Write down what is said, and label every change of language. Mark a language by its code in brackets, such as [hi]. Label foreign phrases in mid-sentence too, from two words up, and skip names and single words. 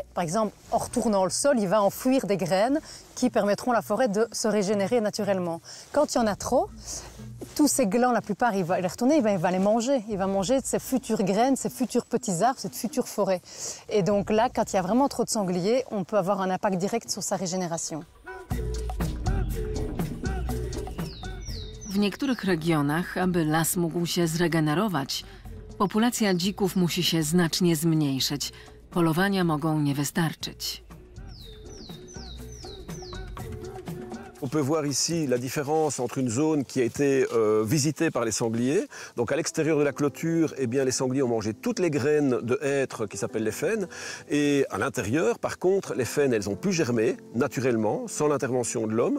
[fr] Par exemple, en retournant le sol, il va enfouir des graines qui permettront à la forêt de se régénérer naturellement. Quand il y en a trop, tous ces glands, la plupart, il va les retourner, il va les manger. Il va manger ces futures graines, ces futurs petits arbres, cette future forêt. Et donc là, quand il y a vraiment trop de sangliers, on peut avoir un impact direct sur sa régénération. [pl] W niektórych regionach, aby las mógł się zregenerować, populacja dzików musi się znacznie zmniejszyć. Polowania mogą nie wystarczyć. [fr] On peut voir ici la différence entre une zone qui a été visitée par les sangliers. Donc à l'extérieur de la clôture, eh bien, les sangliers ont mangé toutes les graines de hêtre qui s'appellent les faines. Et à l'intérieur, par contre, les faines, elles ont pu germer naturellement, sans l'intervention de l'homme.